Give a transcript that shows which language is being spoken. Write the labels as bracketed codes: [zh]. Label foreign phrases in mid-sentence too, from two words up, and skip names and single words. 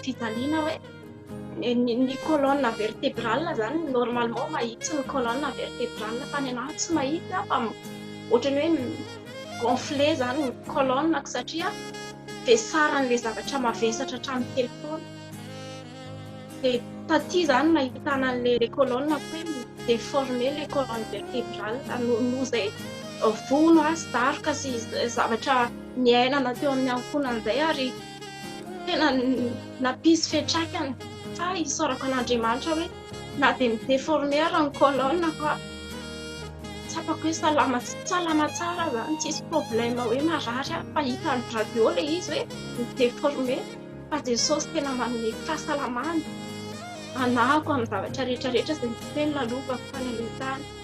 [mg] fijaliana hoe ny [fr] colonne vertébrale [mg] zany normalement mahitsy ny [fr] colonne vertébrale [mg] fa ny anahy tsy mahitsy fa ohatrany hoe gonflé zany ny colonne satria vesaran'ilay zavatra mavesatra hatramin'ny telefona dia taty zany nahitana an'ilay colonne hoe [fr] déformé les colonnes vertébrales [mg] noho izay vono sy daroka sy zavatra niainana teo amin'ny ankonan'izay ary tena nampisy fiantraikany fa isorako an'Andriamanitra hoe na dia midéformé ary ny colonne fa tsapako hoe salama tsara zany tsisy problème hoe marary fa hita ny radio ilay izy hoe midéformé fa Jesosy tena manome fahasalamana anahako amin'ny zavatra rehetrarehetra izay miteny lalovako fanelentany